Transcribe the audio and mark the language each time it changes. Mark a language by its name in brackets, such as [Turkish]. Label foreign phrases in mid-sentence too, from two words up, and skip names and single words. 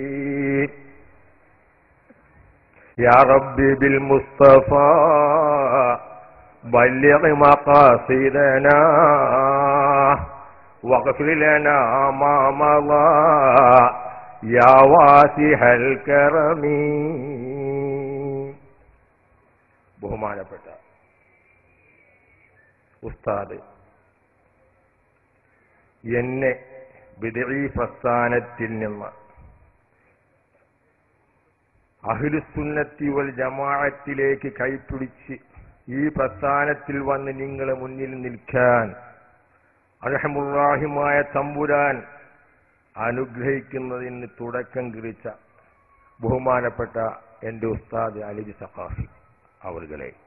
[Arabic] يا ربي بالمصطفى بلغ مقاصدنا واغفر لنا ما مضى يا واسع الكرم. [Malayalam] ബഹുമാനപ്പെട്ട ഉസ്താദ് എന്നെ ബിദ്ഈ പ്രസ്ഥാനത്തിൽ നിന്ന് അഹ്ലുസുന്നത്തി വൽ ജമാഅത്തിലേക്ക് കൈപിടിച്ച് ഈ പ്രസ്ഥാനത്തിൽ വന്ന് നിങ്ങളെ മുന്നിൽ നിൽക്കാൻ അർഹമുർ-റഹീമായ തമ്പുരാൻ അനുഗ്രഹിക്കുന്നതിന് തുടക്കം കുറിച്ച ബഹുമാനപ്പെട്ട എന്റെ ഉസ്താദ് അലവി സഖാഫി അവരുകളെ,